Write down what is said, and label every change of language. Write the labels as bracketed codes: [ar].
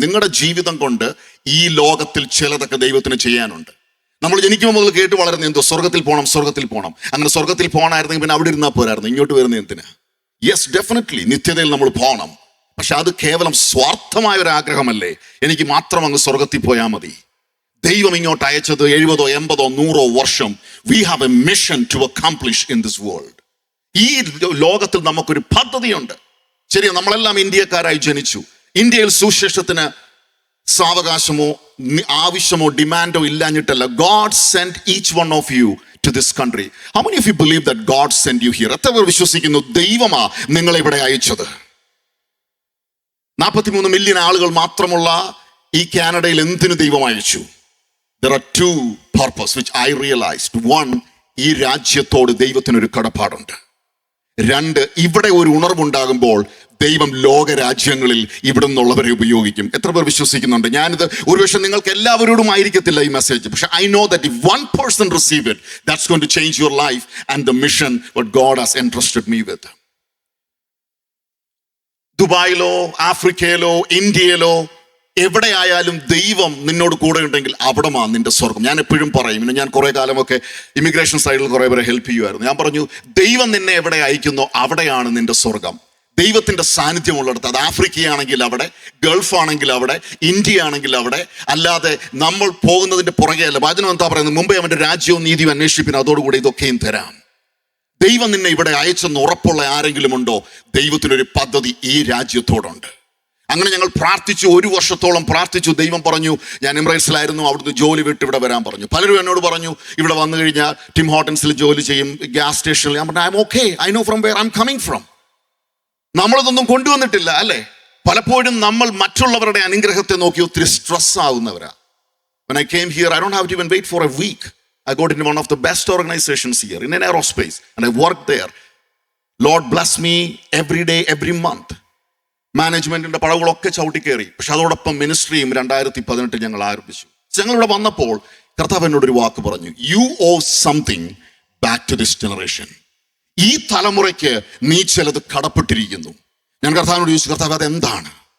[ml] നിങ്ങളുടെ ജീവിതം കൊണ്ട് ഈ ലോകത്തിൽ ചിലതൊക്കെ ദൈവത്തിന് ചെയ്യാനുണ്ട്. നമ്മൾ ജനിക്കുമ്പോൾ മുതൽ കേട്ട് വളരുന്ന എന്തോ സ്വർഗത്തിൽ പോകണം, സ്വർഗത്തിൽ പോകണം. അങ്ങനെ സ്വർഗത്തിൽ പോകണമായിരുന്നെങ്കിൽ പിന്നെ അവിടെ ഇരുന്നാൽ പോരായിരുന്നു, ഇങ്ങോട്ട് വരുന്ന എന്തിനാ? യെസ്, ഡെഫിനറ്റ്ലി നിത്യതയിൽ നമ്മൾ പോകണം. പക്ഷെ അത് കേവലം സ്വാർത്ഥമായ ഒരു ആഗ്രഹമല്ലേ, എനിക്ക് മാത്രം അങ്ങ് സ്വർഗത്തിൽ പോയാൽ മതി. ദൈവം ഇങ്ങോട്ട് അയച്ചത് 70, 80, 100 വർഷം. [en] We have a mission to accomplish in this world. [ml] ഈ ലോകത്തിൽ നമുക്കൊരു പദ്ധതിയുണ്ട്. ശരിയാ, നമ്മളെല്ലാം ഇന്ത്യക്കാരായി ജനിച്ചു. ഇന്ത്യയിൽ സുവിശേഷത്തിന് സാവകാശമോ ആവശ്യമോ ഡിമാൻഡോ ഇല്ലാഞ്ഞിട്ടല്ല. [en] God send each one of you to this country. How many of you believe that God send you here? [ml] എത്ര പേർ വിശ്വസിക്കുന്നു ദൈവമാ നിങ്ങളെ ഇവിടെ അയച്ചത്? 43 മില്യൺ ആളുകൾ മാത്രമുള്ള ഈ കാനഡയിൽ എന്തിനു ദൈവം അയച്ചു? [en] There are 2 purposes which I realized. [ml] 1, ഈ രാജ്യത്തോട് ദൈവത്തിനൊരു കടപ്പാടുണ്ട്. 2, ഇവിടെ ഒരു ഉണർവുണ്ടാകുമ്പോൾ ദൈവം ലോക രാജ്യങ്ങളിൽ ഇവിടെ നിന്നുള്ളവരെ ഉപയോഗിക്കും. എത്ര പേർ വിശ്വസിക്കുന്നുണ്ട്? ഞാനിത് ഒരുപക്ഷെ നിങ്ങൾക്ക് എല്ലാവരോടും ആയിരിക്കത്തില്ല ഈ മെസ്സേജ്, പക്ഷെ [en] I know that if one person receive it, that's going to change your life and the mission what God has entrusted me with. [ml] ദുബായിലോ ആഫ്രിക്കയിലോ ഇന്ത്യയിലോ എവിടെയായാലും ദൈവം നിന്നോട് കൂടെ ഉണ്ടെങ്കിൽ അവിടമാ നിന്റെ സ്വർഗം. ഞാൻ എപ്പോഴും പറയും, ഞാൻ കുറെ കാലമൊക്കെ ഇമിഗ്രേഷൻ സൈഡിൽ കുറെ പേരെ ഹെൽപ്പ് ചെയ്യുമായിരുന്നു. ഞാൻ പറഞ്ഞു, ദൈവം നിന്നെ എവിടെ അയക്കുന്നോ അവിടെയാണ് നിന്റെ സ്വർഗം. ദൈവത്തിന്റെ സാന്നിധ്യമുള്ളിടത്ത്, അത് ആഫ്രിക്കയാണെങ്കിൽ അവിടെ, ഗൾഫ് ആണെങ്കിൽ അവിടെ, ഇന്ത്യ ആണെങ്കിൽ അവിടെ. അല്ലാതെ നമ്മൾ പോകുന്നതിന്റെ പുറകെ അല്ല. വചനം എന്താ പറയുന്നത്? മുമ്പേ അവന്റെ രാജ്യവും നീതിയും അന്വേഷിപ്പിന്, അതോടുകൂടി ഇതൊക്കെയും തരാം. ദൈവം നിന്നെ ഇവിടെ അയച്ചെന്ന് ഉറപ്പുള്ള ആരെങ്കിലും ഉണ്ടോ? ദൈവത്തിനൊരു പദ്ധതി ഈ രാജ്യത്തോടുണ്ട്. അങ്ങനെ ഞങ്ങൾ പ്രാർത്ഥിച്ചു, 1 വർഷത്തോളം പ്രാർത്ഥിച്ചു. ദൈവം പറഞ്ഞു, ഞാൻ എമിറേറ്റ്സിലായിരുന്നു, അവിടുന്ന് ജോലി വിട്ട് ഇവിടെ വരാൻ പറഞ്ഞു. പലരും എന്നോട് പറഞ്ഞു, ഇവിടെ വന്നു കഴിഞ്ഞാൽ ടിം ഹോട്ടൻസിൽ ജോലി ചെയ്യും, ഗ്യാസ് സ്റ്റേഷനിൽ. ഞാൻ പറഞ്ഞു, [en] I'm okay, I know from where I'm coming from. [ml] നമ്മളിതൊന്നും കൊണ്ടുവന്നിട്ടില്ല, അല്ലേ? പലപ്പോഴും നമ്മൾ മറ്റുള്ളവരുടെ അനുഗ്രഹത്തെ നോക്കി ഒത്തിരി stress ആവുന്നവരാ. [en] When I came here, I don't have to even wait for a week. I got into one of the best organizations here in an aerospace and I worked there. Lord bless me every day, every month. [ml] മാനേജ്മെന്റിന്റെ പടവുകളൊക്കെ ചവിട്ടിക്കേറി. പക്ഷെ അതോടൊപ്പം മിനിസ്ട്രിയും 2018 ഞങ്ങൾ ആരംഭിച്ചു. ഞങ്ങളിവിടെ വന്നപ്പോൾ കർത്താവ് എന്നോട് ഒരു വാക്ക് പറഞ്ഞു, [en] You owe something back to this generation. [ml] ഈ തലമുറയ്ക്ക് നീ ചിലത് കടപ്പെട്ടിരിക്കുന്നു. ഞാൻ കർത്താവിനോട് ചോദിച്ചു, കർത്താവ് അതെന്താണ്?